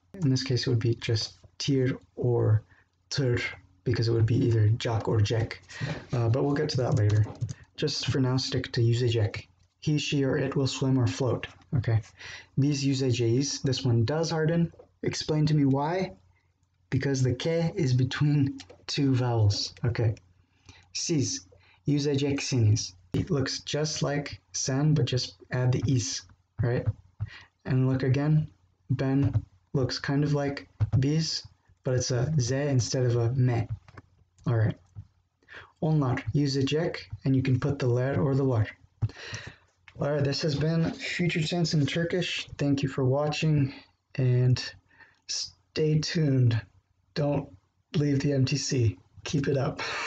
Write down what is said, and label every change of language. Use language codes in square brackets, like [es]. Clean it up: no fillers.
[en] In this case, it would be just tir or tur, because it would be either jak or jek. But we'll get to that later. Just for now, stick to yüzecek. He, she, or it will swim or float. Okay. These yüzeceğiz, this one does harden. Explain to me why. Because the k is between two vowels. Okay. [tr] Siz yüzeceksiniz. [en] It looks just like sen, but just add the is, right? And look again, ben looks kind of like biz, but it's a z instead of a me. All right. [tr] Onlar yüzecek, [en] and you can put the ler or the var. All right, this has been Future Tense in Turkish. Thank you for watching, and stay tuned. Don't leave the MTC. Keep it up.